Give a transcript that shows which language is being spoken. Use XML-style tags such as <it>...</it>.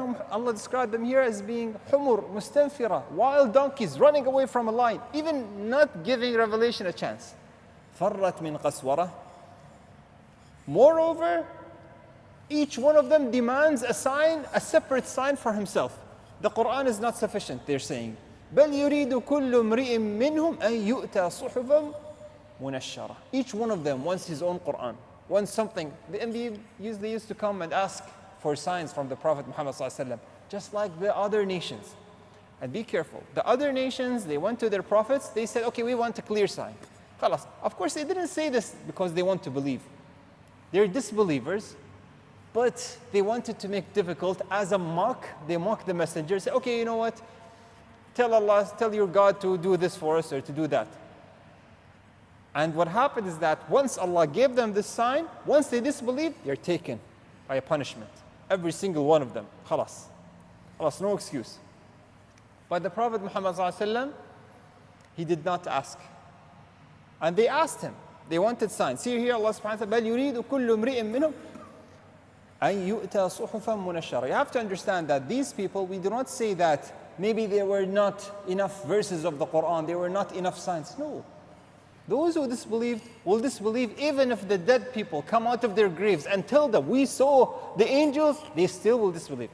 <en>Allah described them here as being humur, mustanfira, wild donkeys running away from a lion, even not giving revelation a chance.</en> <ar>فرت من قسورة.</ar> <en>Moreover, each one of them demands a sign, a separate sign for himself. The Qur'an is not sufficient, they're saying.</en> <ar>بل يريد كل امرئ منهم أن يؤتى صحفا منشرة.</ar> <en>Each one of them wants his own Qur'an, wants something. They used to come and ask for signs from the Prophet Muhammad ﷺ, just like the other nations. And be careful. The other nations, they went to their prophets, they said, okay, we want a clear sign.</en> <ar>خلاص.</ar> <en>Of course, they didn't say this because they want to believe. They're disbelievers, but they wanted to make difficult as a mock. They mock the messenger, say, okay, you know what? Tell Allah, tell your God to do this for us or to do that. And what happened is that once Allah gave them this sign, once they disbelieve, they're taken by a punishment. Every single one of them. Khalas. Khalas, no excuse. But the Prophet Muhammad ﷺ, he did not ask. And they asked him. They wanted signs. See here Allah subhanahu wa ta'ala,</en> <ar>بَلْ يُرِيدُ كُلُّ امْرِئٍ مِّنْهُمْ أَن يُؤْتَى صُحُفًا مُنَشَّرًا.</ar> <en>You have to understand that these people, we do not say that maybe there were not enough verses of the Qur'an, there were not enough signs. No. Those who disbelieved will disbelieve even if the dead people come out of their graves and tell them, we saw the angels, they still will disbelieve.</en>